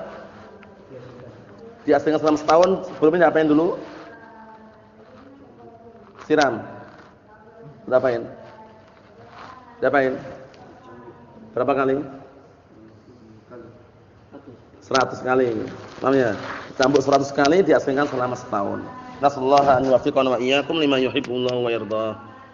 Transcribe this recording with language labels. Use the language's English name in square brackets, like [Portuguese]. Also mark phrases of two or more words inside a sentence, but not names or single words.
[Indonesian] Diasingkan selama setahun. Sebelumnya diapain dulu? Siram. Diapain? Berapa kali? 100 kali. Paham ya? Cambuk 100 kali, diasingkan selama setahun. [Arabic] نسأل الله أن يوفقنا وإياكم لما يحبه الله ويرضاه.